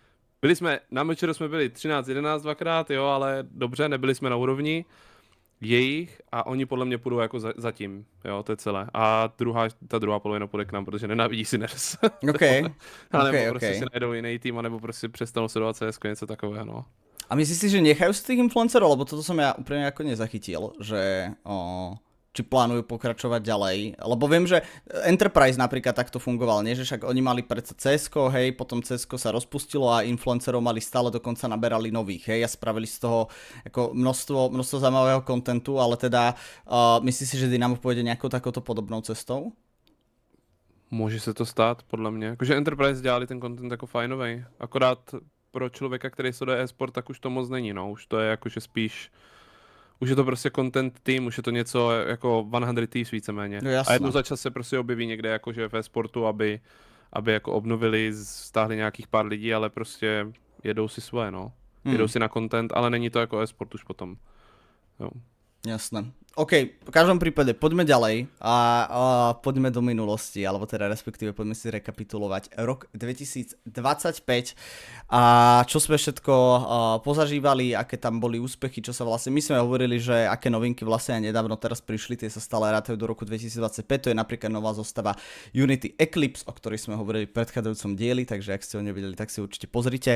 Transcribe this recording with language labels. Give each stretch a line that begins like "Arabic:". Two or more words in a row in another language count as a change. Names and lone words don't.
Czech: Na Mečeru jsme byli 13-11 dvakrát, jo, ale dobře, nebyli jsme na úrovni jejich a oni podle mě půjdou jako zatím, jo, to je celé. A ta druhá polovina půjde k nám, protože nenávidí Sinners. OK. Nebo prostě si najdou jiný tým, anebo prostě přestanou sledovat CS, něco takového, no.
Slovak: A myslíš si, že nechajú z tých influencerov? Lebo toto som ja úplne ako nezachytil, že či plánujú pokračovať ďalej. Lebo viem, že Enterprise napríklad takto fungoval, nie? Že však oni mali predsa CSko, hej, potom CSko sa rozpustilo a influencerov mali stále, dokonca naberali nových, hej, a spravili z toho ako množstvo zaujímavého kontentu, ale teda myslíš si, že Dynamo pôjde nejakou takouto podobnou cestou?
Czech: Může se to stát, podle mě. Jakože Enterprise dělali ten content jako fajnovej. Akorát pro člověka, který sleduje e-sport, tak už to moc není, no. Už to je jakože spíš... Už je to prostě content team, už je to něco jako 100 Thieves víceméně. No, a jednou za čas se prostě objeví někde jakože ve sportu, aby jako obnovili, stáhli nějakých pár lidí, ale prostě jedou si svoje, no. Jedou si na content, ale není to jako e-sport už potom. Jo.
Slovak: Jasné. OK, v každom prípade poďme ďalej a poďme do minulosti, alebo teda respektíve poďme si rekapitulovať rok 2025 a čo sme všetko pozažívali, aké tam boli úspechy, čo sa vlastne, my sme hovorili, že aké novinky vlastne aj nedávno teraz prišli, tie sa stále rátajú do roku 2025, to je napríklad nová zostava Unity Eclipse, o ktorej sme hovorili v predchádzajúcom dieli, takže ak ste ho nevideli, tak si určite pozrite.